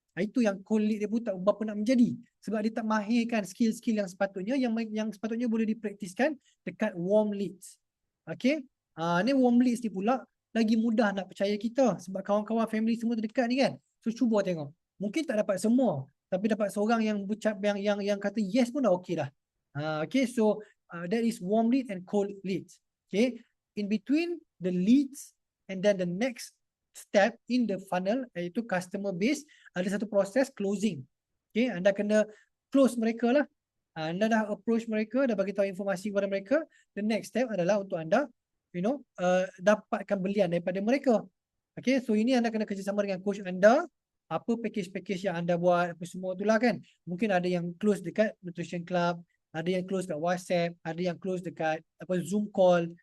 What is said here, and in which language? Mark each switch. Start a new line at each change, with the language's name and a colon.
Malay: Itu yang cold lead dia pun tak berapa nak menjadi, sebab dia tak mahirkan skill-skill yang sepatutnya, yang sepatutnya boleh dipraktiskan dekat warm leads. Okay, ni warm leads ni pula lagi mudah nak percaya kita, sebab kawan-kawan family semua terdekat ni kan. So cuba tengok, mungkin tak dapat semua, tapi dapat seorang yang kata yes pun dah okay dah.
English: Okay, so that is warm lead and cold leads. Okay, in between the leads and then the next step in the funnel, iaitu customer base, ada satu proses closing.
Malay: Okay, anda kena close mereka lah. Anda dah approach mereka, dah bagi tahu informasi kepada mereka. The next step adalah untuk anda dapatkan belian daripada mereka. Okay, so ini anda kena kerjasama dengan coach anda apa package-package yang anda buat, apa semua itulah kan. Mungkin ada yang close dekat Nutrition Club, ada yang close dekat WhatsApp, ada yang close dekat Zoom call.